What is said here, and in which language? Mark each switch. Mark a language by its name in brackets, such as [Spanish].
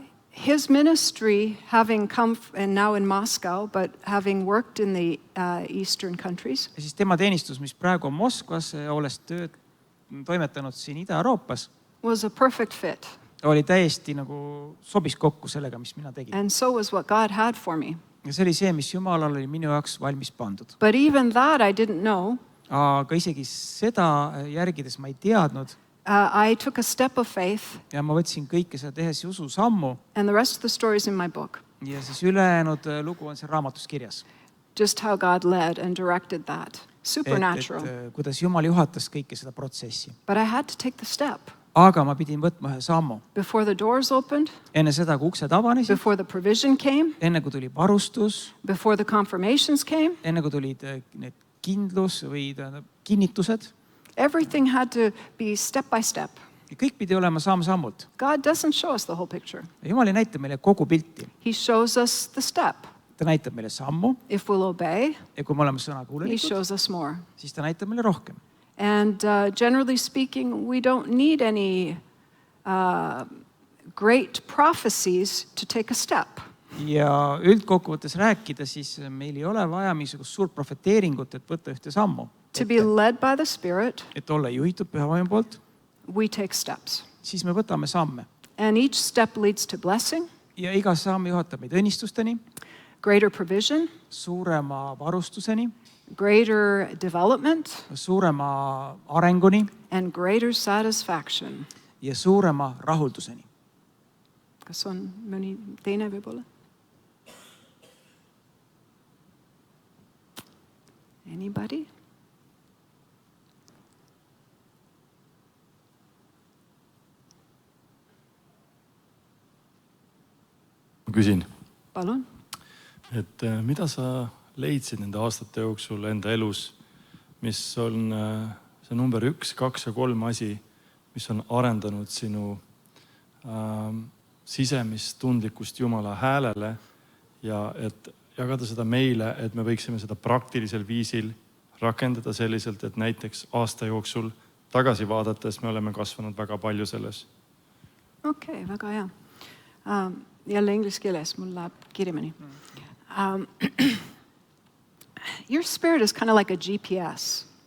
[English] His ministry, having come and now in Moscow, but having worked in the Eastern countries, [Estonian] Ja siis tema teenistus, mis praegu on Moskvas, olles toimetanud siin Ida-Euroopas, [English] was a perfect fit. [Estonian] oli täiesti nagu sobis kokku sellega, mis mina tegin. [English] And so was what God had for me. [Estonian] Ja see oli see, mis Jumalal oli minu jaoks valmis pandud. [English] But even that I didn't know. [Estonian] Aga isegi seda järgides ma ei teadnud. [English] I took a step of faith. [Estonian] Ja ma võtsin kõike seda tehes usu sammu. [English] And the rest of the story is in my book. [Estonian] Ja siis ülejäänud lugu on seal raamatus kirjas. [English] Just how God led and directed that. Supernatural. [Estonian] Et kuidas Jumal juhatas kõike seda protsessi. [English] But I had to take the step. [Estonian] Aga ma pidin võtma ühe sammu. [English] Before the doors opened. [Estonian] Enne seda, kui uksed avanesid. [English] Before the provision came. [Estonian] Enne kui tuli varustus. [English] Before the confirmations came. [Estonian] Enne kui tulid need kindlus või kinnitused. [English] Everything had to be step by step. [Estonian] Ja kõik pidi olema samm-sammult. [English] God doesn't show us the whole picture. [Estonian] Jumal ei näita meile kogu pilti. [English] He shows us the step. [Estonian] Ta näitab meile sammu. [English] If we'll obey, [Estonian] Ja kui me oleme sõna [English] He [Estonian] kuulelikud, [English] shows us more. [Estonian] siis ta näitab meile rohkem. [English] And generally speaking, we don't need any great prophecies to take a step. [Estonian] Ja üldkokkuvõttes rääkida, siis meil ei ole vaja mingisugust suurt profeteeringut, et võtta ühte sammu. [English] To be led by the Spirit, [Estonian] Et olla juhitud pühavaimu poolt, [English] we take steps. [Estonian] siis me võtame samme. [English] And each step leads to blessing, [Estonian] Ja iga samm juhatab meid õnnistusteni, [English] greater provision, [Estonian] suurema varustuseni, [English] greater development, [Estonian] suurema arenguni [English] and greater satisfaction. [Estonian] ja suurema rahulduseni. Kas on mõni teine võib-olla? [English] Anybody? [Estonian] Ma küsin, Palun. et mida sa leidsid nende aastate jooksul enda elus, mis on see number 1, 2 ja 3 asi, mis on arendanud sinu sisemist tundlikkust Jumala häälele ja et jagada seda meile, et me võiksime seda praktilisel viisil rakendada selliselt, et näiteks aasta jooksul tagasi vaadates me oleme kasvanud väga palju selles. Okei, väga hea. Jälle inglise keeles, mul läheb kiiremini. [English] Your spirit is kind of like a GPS.